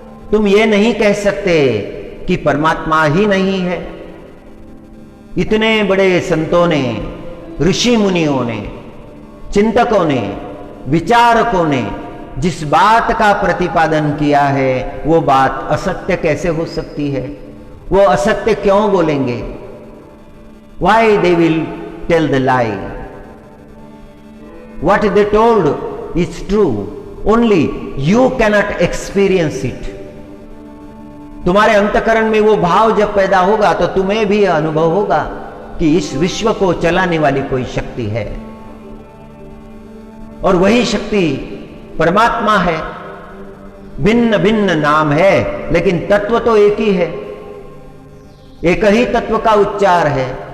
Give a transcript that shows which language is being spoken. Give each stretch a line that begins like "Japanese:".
Hindi: तुम ये नहीं कह सकते कि परमात्मा ही नहीं है। इतने बड़े संतों ने, ऋषि मुनियों ने, चिंतकों ने, विचारकों ने जिस बात का प्रतिपादन किया है, वो बात असत्य कैसे हो सकती है? वो असत्य क्यों बोलेंगे?
English: Why they will tell the lie? What they told is true, only you cannot experience it.
Hindi: तुम्हारे अंतःकरण में वो भाव जब पैदा होगा तो तुम्हें भी अनुभव होगा कि इस विश्व को चलाने वाली कोई शक्ति है, और वही शक्ति परमात्मा है। भिन्न भिन्न नाम है, लेकिन तत्व तो एक ही है, एक ही तत्व का उच्चार है।